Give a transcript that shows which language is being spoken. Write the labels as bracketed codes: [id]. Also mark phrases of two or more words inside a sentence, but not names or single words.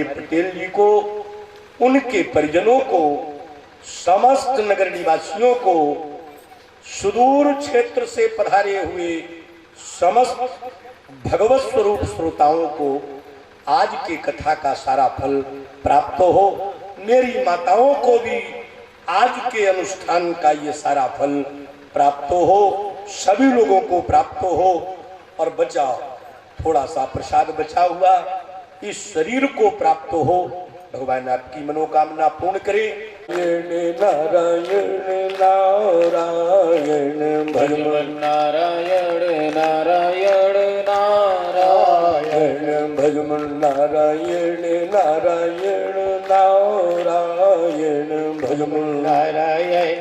[hi] पटेल जी को, उनके परिजनों को, समस्त नगर निवासियों को, सुदूर क्षेत्र से पधारे हुए समस्त भगवत स्वरूप श्रोताओं को आज की कथा का सारा फल प्राप्त हो, मेरी माताओं को भी आज के अनुष्ठान का ये सारा फल प्राप्त हो, सभी लोगों को प्राप्त हो। और बचा थोड़ा सा प्रसाद बचा हुआ इस शरीर को प्राप्त हो, भगवान आपकी मनोकामना पूर्ण करे। नारायण नारायण भगवान नारायण नारायण नारायण भगवान नारायण नारायण नारायण भगवान नारायण